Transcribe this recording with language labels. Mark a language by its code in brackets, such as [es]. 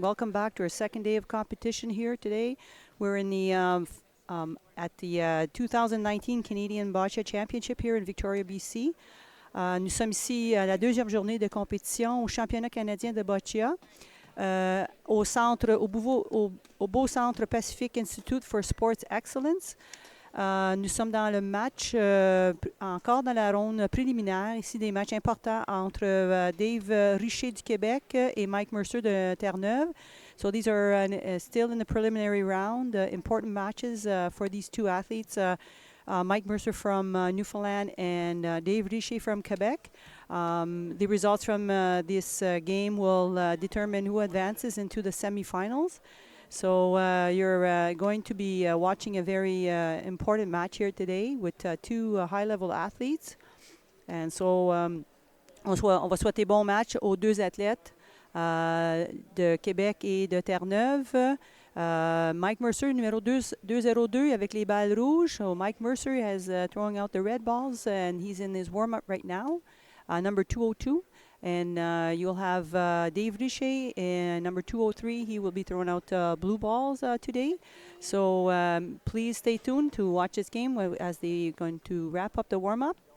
[en] Welcome back to our second day of competition here today. We're in the at the 2019 Canadian Boccia Championship here in Victoria, BC. [fr] Nous sommes ici à la deuxième journée de compétition au championnat canadien de boccia au centre, au beau centre Pacific Institute for Sports Excellence. Nous sommes dans le match, encore dans la ronde préliminaire, ici des matchs importants entre Dave Richer du Québec et Mike Mercer de Terre-Neuve. [en] So these are still in the preliminary round, important matches for these two athletes, Mike Mercer from Newfoundland and Dave Richer from Quebec. The results from this game will determine who advances into the semifinals. So you're going to be watching a very important match here today with two high-level athletes. And so [fr] on va souhaiter bon match aux deux athlètes de Québec et de Terre-Neuve. Mike Mercer, numéro 202 avec les balles rouges. [en] So Mike Mercer has throwing out the red balls, and he's in his warm-up right now, number 202. And you'll have Dave Richer and number 203. He will be throwing out blue balls today. So please stay tuned to watch this game as they're going to wrap up the warm-up.